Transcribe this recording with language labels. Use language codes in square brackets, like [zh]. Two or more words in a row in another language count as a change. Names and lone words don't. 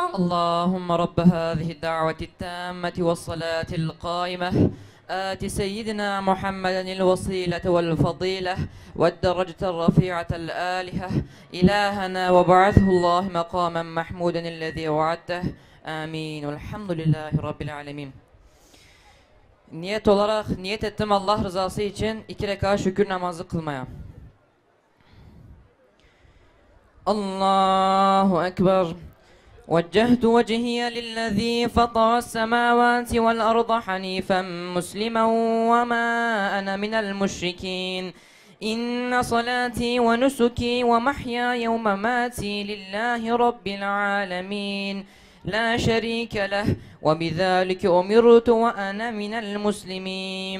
[ar] اللهم رب هذه الدعوة التامة والصلاة القائمة آت سيدنا محمدا الوسيلة والفضيلة والدرجة الرفيعة الآلهة إلهنا وبعثه الله مقاما محمودا الذي وعدته. Amin. الحمد لله رب العالمين. [tr] Niyet ettim Allah rızası için 2 rekat şükür namazı kılmaya. [ar] الله أكبر. وجهت وجهي للذي فطر السماوات والأرض حنيفا مسلما وما أنا من المشركين إن صلاتي ونسكي ومحياي ومماتي لله رب العالمين لا شريك له وبذلك أمرت وأنا من المسلمين.